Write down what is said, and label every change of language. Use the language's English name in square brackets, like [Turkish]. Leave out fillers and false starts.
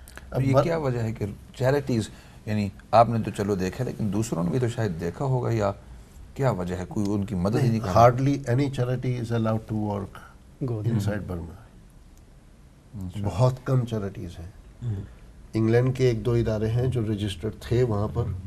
[Urdu] اب یہ کیا وجہ ہے کہ چیریٹیز, یعنی آپ نے تو چلو دیکھا لیکن دوسروں نے بھی تو شاید دیکھا ہوگا, یا کیا وجہ ہے, کوئی ان کی مدد ہی نہیں کرتا؟ [English] Hardly any charity is allowed to work inside Burma. [Urdu] بہت کم چیریٹیز ہیں. انگلینڈ کے 1-2 ادارے ہیں جو رجسٹرڈ تھے وہاں پر.